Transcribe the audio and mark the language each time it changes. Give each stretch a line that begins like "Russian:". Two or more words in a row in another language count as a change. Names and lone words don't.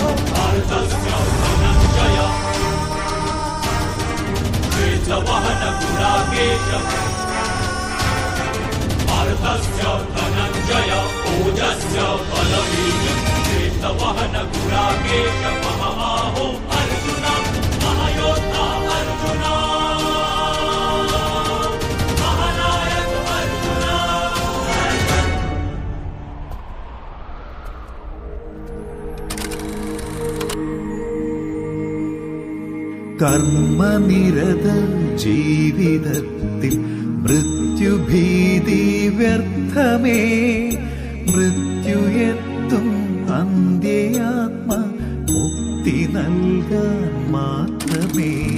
Sanskrit: पार्थस्य धनञ्जय श्वेतवहनगुणाकेश पार्थस्य धनञ्जय ओजस्य बलवीर्यं श्वेतवहनगुणाकेश महाबाहो अर्जुन महायोद्धा अर्जुन महानायक अर्जुन
Malayalam: കർമ്മനിരത ജീവിതത്തിൽ മൃത്യുഭീതി വ്യർത്ഥമേ മൃത്യുയെത്തും അന്ത്യാത്മ മുക്തി നൽകാൻ മാത്രമേ